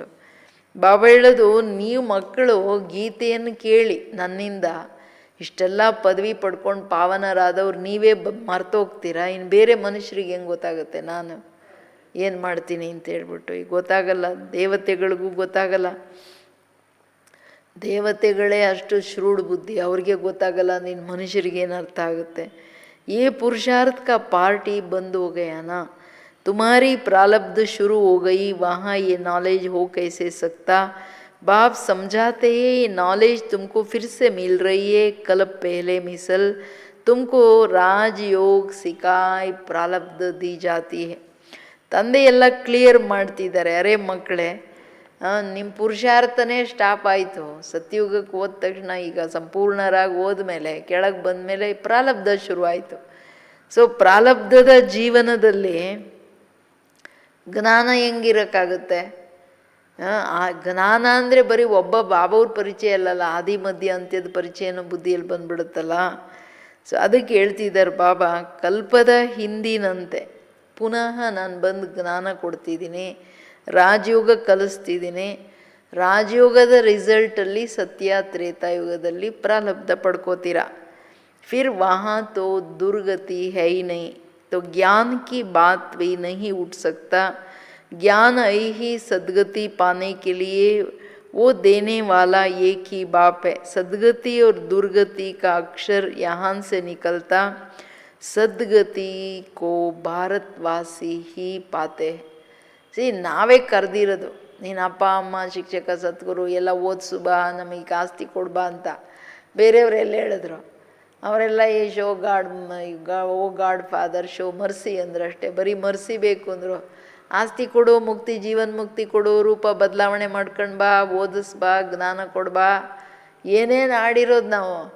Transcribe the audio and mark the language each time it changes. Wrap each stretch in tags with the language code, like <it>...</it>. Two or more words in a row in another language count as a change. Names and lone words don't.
<kn>ಬಾಬಾ ಹೇಳೋದು, ನೀವು ಮಕ್ಕಳು ಗೀತೆಯನ್ನು ಕೇಳಿ ನನ್ನಿಂದ ಇಷ್ಟೆಲ್ಲ ಪದವಿ ಪಡ್ಕೊಂಡು ಪಾವನರಾದವ್ರು ನೀವೇ ಮರ್ತೋಗ್ತೀರಾ, ಇನ್ನು ಬೇರೆ ಮನುಷ್ಯರಿಗೆ ಹೆಂಗೆ ಗೊತ್ತಾಗುತ್ತೆ ನಾನು ಏನು ಮಾಡ್ತೀನಿ ಅಂತ ಹೇಳ್ಬಿಟ್ಟು? ಈಗ ಗೊತ್ತಾಗಲ್ಲ, ದೇವತೆಗಳಿಗೂ ಗೊತ್ತಾಗಲ್ಲ. ದೇವತೆಗಳೇ ಅಷ್ಟು ಶ್ರೂಢ ಬುದ್ಧಿ, ಅವ್ರಿಗೆ ಗೊತ್ತಾಗಲ್ಲ, ನಿನ್ನ ಮನುಷ್ಯರಿಗೇನು ಅರ್ಥ ಆಗುತ್ತೆ?</kn> <hi>ये पुरुषार्थ का पार्टी बंद हो गया ना, तुम्हारी प्रारब्ध शुरू हो गई, वहाँ ये नॉलेज हो कैसे सकता? बाप समझाते हैं ये नॉलेज तुमको फिर से मिल रही है, कल पहले मिसल तुमको राजयोग सिखाई प्रारब्ध दी जाती है.</hi> <kn>ತಂದೆ ಎಲ್ಲ ಕ್ಲಿಯರ್ ಮಾಡ್ತಿದ್ದಾರೆ, ಅರೆ ಮಕ್ಕಳೇ ನಿಮ್ಮ ಪುರುಷಾರ್ಥನೇ ಸ್ಟಾಪ್ ಆಯಿತು. ಸತ್ಯುಗಕ್ಕೆ ಹೋದ ತಕ್ಷಣ ಈಗ ಸಂಪೂರ್ಣರಾಗಿ ಹೋದ್ಮೇಲೆ ಕೆಳಗೆ ಬಂದಮೇಲೆ ಪ್ರಾರಬ್ಧ ಶುರುವಾಯಿತು. ಸೊ ಪ್ರಾರಬ್ಧದ ಜೀವನದಲ್ಲಿ ಜ್ಞಾನ ಹೆಂಗಿರೋಕ್ಕಾಗುತ್ತೆ? ಆ ಜ್ಞಾನ ಅಂದರೆ ಬರೀ ಒಬ್ಬ ಬಾಬವ್ರ ಪರಿಚಯ ಅಲ್ಲಲ್ಲ, ಆದಿ ಮಧ್ಯ ಅಂತ್ಯದ ಪರಿಚಯನೂ ಬುದ್ಧಿಯಲ್ಲಿ ಬಂದ್ಬಿಡುತ್ತಲ್ಲ. ಸೊ ಅದಕ್ಕೆ ಹೇಳ್ತಿದ್ದಾರೆ ಬಾಬಾ, ಕಲ್ಪದ ಹಿಂದಿನಂತೆ ಪುನಃ ನಾನು ಬಂದು ಜ್ಞಾನ ಕೊಡ್ತಿದ್ದೀನಿ, ರಾಜಯೋಗ ಕಲಿಸ್ತಿದ್ದೀನಿ. ರಾಜಯೋಗದ ರಿಸಲ್ಟಲ್ಲಿ ಸತ್ಯ ತ್ರೇತಾಯುಗದಲ್ಲಿ ಪ್ರಾರಬ್ಧ ಪಡ್ಕೋತೀರ.</kn> <hi>फिर वहाँ तो दुर्गति है ही नहीं, तो ज्ञान की बात भी नहीं उठ सकता. ज्ञान आई ही सद्गति पाने के लिए वो देने वाला एक ही बाप है. सद्गति और दुर्गति का अक्षर यहाँ से निकलता. सद्गति को भारतवासी ही पाते हैं.</hi> <kn>ನಾವೇ ಕರೆದಿರೋದು, ನೀನು ಅಪ್ಪ ಅಮ್ಮ ಶಿಕ್ಷಕ ಸದ್ಗುರು ಎಲ್ಲ ಓದಿಸು ಬಾ, ನಮಗೆ ಆಸ್ತಿ ಕೊಡ್ಬಾ ಅಂತ. ಬೇರೆಯವರೆಲ್ಲ ಹೇಳಿದ್ರು, ಅವರೆಲ್ಲ ಈ ಶೋ</kn> <en>God Father show mercy</en> <kn>ಅಂದ್ರಷ್ಟೇ. ಬರೀ ಮರ್ಸಿ ಬೇಕು ಅಂದರು. ಆಸ್ತಿ ಕೊಡು, ಮುಕ್ತಿ, ಜೀವನ್ ಮುಕ್ತಿ ಕೊಡು, ರೂಪ ಬದಲಾವಣೆ ಮಾಡ್ಕೊಂಡು ಬಾ, ಓದಿಸ್ಬಾ, ಜ್ಞಾನ ಕೊಡ್ಬಾ, ಏನೇನು ಆಡಿರೋದು ನಾವು.</kn>